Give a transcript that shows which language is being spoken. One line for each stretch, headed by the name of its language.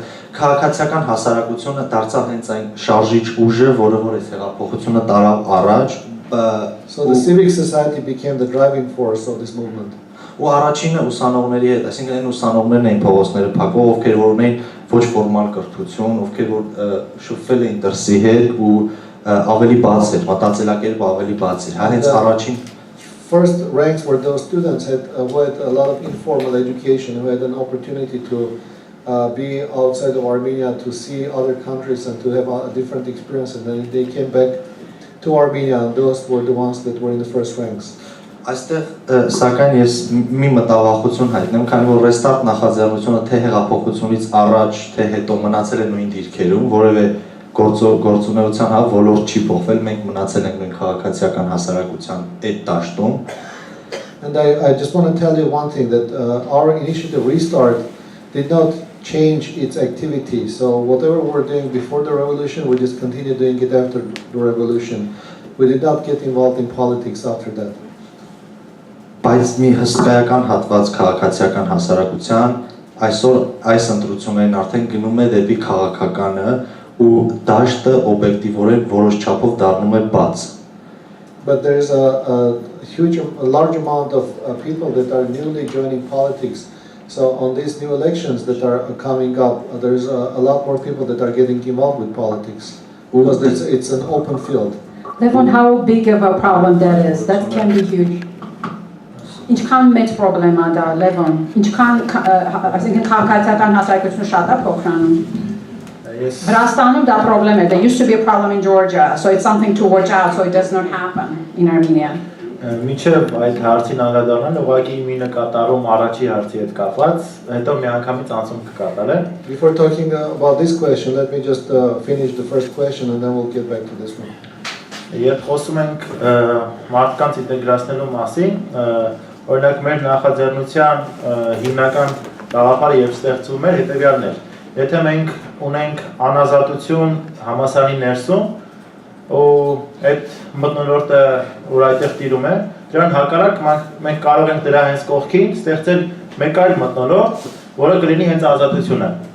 Armenian: Քաղաքացիական հասարակությունը դարձավ հենց այն շարժիչ ուժը, որը որ այս հեղափոխությունը տարավ առաջ։
English: So the civic society became the driving force of this movement.
Armenian: Ու առաջինը ուսանողների հետ, այսինքն այն ուսանողներն էին փողոցները փակող, ովքեր որ ունեին ոչ ֆորմալ կրթություն, ովքեր որ շփվել էին դրսի հետ ու ավելի բաց էր, մտածելակերպը ավելի բաց էր։ Հենց առաջին
English: First ranks were those students who had a lot of informal education, who had an opportunity to be outside of Armenia, to see other countries and to have a different experience. And then they came back to Armenia, and those were the ones that were in the first ranks.
Armenian: Այստեղ սակայն ես մի մտավախություն հայտնեմ, քանի որ restart նախաձեռնությունը թե հեղափոխությունից առաջ, թե հետո մնացել է նույն դիրքերում, որևէ գործունեության ոլորտ չի փոխվել, մենք մնացել ենք նույն քաղաքացիական հասարակության այդ դաշտում։
English: And I just want to tell you one thing, that our initiative Restart did not change its activity. So whatever we were doing before the revolution, we just continue doing it after the revolution. We did not get involved in politics after that.
Armenian: Բայց մի հսկայական հատված քաղաքացիական հասարակության այսօր այս ընտրություններին արդեն գնում է դեպի քաղաքականը ու դաշտը օբյեկտիվորեն որոշ չափով դառնում է բաց։
English: But there is a large amount of people that are newly joining politics. So on these new elections that are coming up, there is a lot more people that are getting involved with politics because it's an open field. Levon, how big of a problem that is? That can be huge.
Armenian: Ինչքան մեծ պրոբլեմ է
English: դա, Levon, ինչքան այսինքն քաղաքացիական հասարակությունը շատ է փոխանում։ Վրաստանում դա պրոբլեմ է, there used to be a problem in Georgia, so it's something to watch out so it does not happen in Armenia.
Armenian: Մինչև այդ հարցին անդրադառնալ, ուղղակի մի նկատառում առաջի հարցի հետ կապված, հետո միանգամից անցում կկատարել։
English: Before talking about this question, let me just finish the first question and then we'll get back to this one.
Armenian: Երբ խոսում ենք մարդկանց ինտեգրացնելու մասին, օրինակ մեր նախաձեռնության հիմնական գաղափարը եւ ստեղծում էր հետեւյալն էր. Եթե մենք ունենք անազատություն համասարանի ներսում, ու այդ մթնոլորտը որ այդտեղ տիրում է, դրան հակառակ մենք կարող ենք դրա հենց կողքին ստեղծել մեկ այլ մթնոլորտ, որը կլինի հենց ազատությունը։